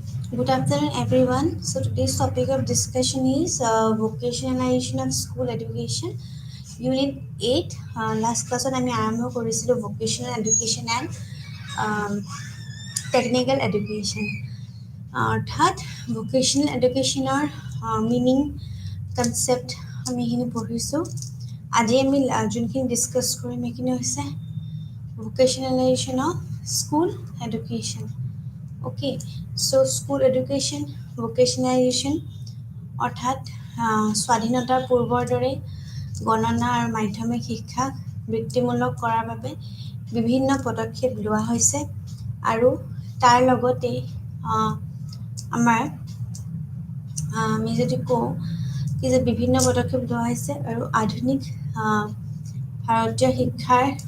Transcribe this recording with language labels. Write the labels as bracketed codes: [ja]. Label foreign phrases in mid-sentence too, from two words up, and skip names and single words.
[en] Good afternoon, everyone. So today's topic of discussion is vocationalization of school education, Unit 8. Last class [as] আমি আৰম্ভ কৰিছিলোঁ [en] vocational education and um, technical education. [as] অৰ্থাৎ [en] vocational educationৰ meaning, concept [as] আমি এইখিনি পঢ়িছোঁ। আজি আমি যোনখিনি ডিছকাছ কৰিম সেইখিনি হৈছে [en] vocationalization of school education. Okay, so school education, vocationalization [as] অৰ্থাৎ স্বাধীনতাৰ পূৰ্বৰ দৰে গণনা আৰু মাধ্যমিক শিক্ষাক বৃত্তিমূলক কৰাৰ বাবে বিভিন্ন পদক্ষেপ লোৱা হৈছে আৰু তাৰ লগতে আমাৰ আমি যদি কওঁ কি যে বিভিন্ন পদক্ষেপ লোৱা হৈছে আৰু আধুনিক ভাৰতীয় শিক্ষাৰ